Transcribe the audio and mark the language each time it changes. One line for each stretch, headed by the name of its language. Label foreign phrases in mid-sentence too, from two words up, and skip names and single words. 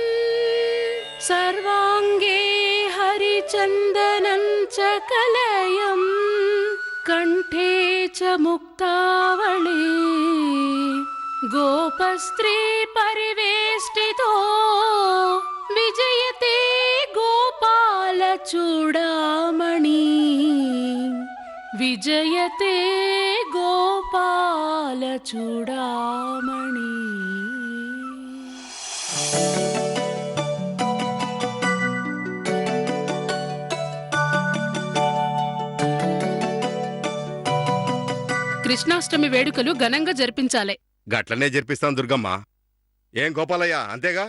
Sanskrit: सर्वाङ्गे हरिचन्दनं च कलयं कण्ठे च मुक्तावळे गोपस्त्री परिवेष्टितो विजयते गोपालचूडामणि विजयते गोपालचूडामणि।
Telugu: కృష్ణాష్టమి వేడుకలు ఘనంగా జరిపించాలి. గట్లనే జరిపిస్తాం దుర్గమ్మ. ఏం గోపాలయ్య అంతేగా?